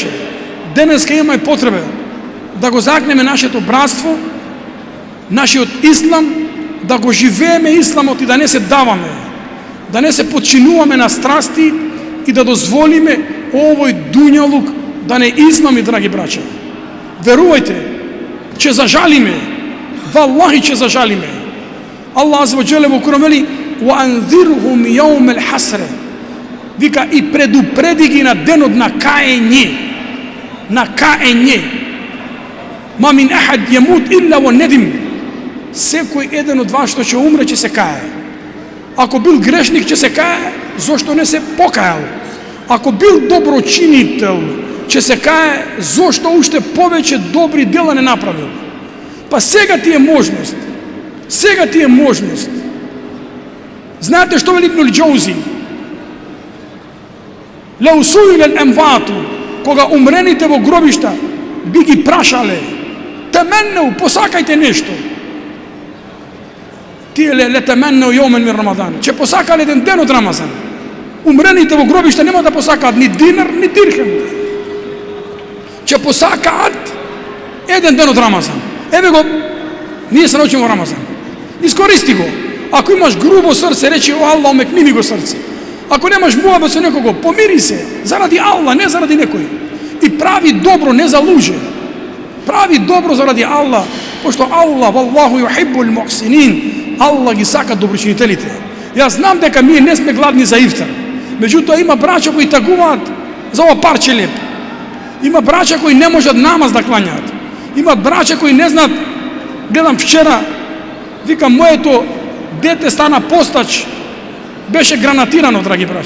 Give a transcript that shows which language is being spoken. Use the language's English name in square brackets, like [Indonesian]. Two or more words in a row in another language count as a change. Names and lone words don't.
[Macedonian] Денеска имаме потреба да го загнеме нашето братство, нашиот ислам, да го живееме исламот и да не се даваме, да не се подчинуваме на страсти и да дозволиме овој дуњалук да не измами, драги браќа. Верувајте, ќе зажалиме, валлахи ќе зажалиме. Аллах [Arabic] عز وجل [Macedonian] во Куран вели: [Arabic] "وأنذرهم يوم الحسرة." [Macedonian] Вика, и предупреди ги на денот на каење. На каење. [Arabic] ما من أحد يموت إلا وندم. [Macedonian] Секој еден од вас што ќе умре ќе се кае. Ако бил грешник ќе се кае, зошто не се покајал? Ако бил доброчинител ќе се кае, зошто уште повеќе добри дела не направил? Па сега ти е можност. Сега ти е можност. Знаете што вели Ибн Џаузи? [Arabic] لو سئل الأموات, [Macedonian] кога умрените во гробишта би ги прашале: "Теменнеу, посакајте нешто." [Arabic] Тие لتمنوا يوما من رمضان. [Macedonian] Ќе посакале еден ден од Рамазан. Умрените во гробишта нема да посакаат ни динар, ни дирхем. Ќе посакаат еден ден од Рамазан. Еве го, ние се научиме во Рамазан. Искористи го. Ако имаш грубо срце, речи: "О Аллах, омекни ми го срце." Ако немаш муабет со некого, помири се, заради Аллах, не заради некој. И прави добро, не за луѓе. Прави добро заради Аллах, пошто Аллах, [Arabic] والله يحب المحسنين, [Macedonian] Аллах ги сака доброчинителите. Јас знам дека ние не сме гладни за ифтар. Меѓутоа има браќа кои тагуваат за ова парче леп. Има браќа кои не можат намаз да клањаат. Има браќа кои не знаат. Гледам вчера, викам, моето дете стана постач, беше гранатирано, драги браќа.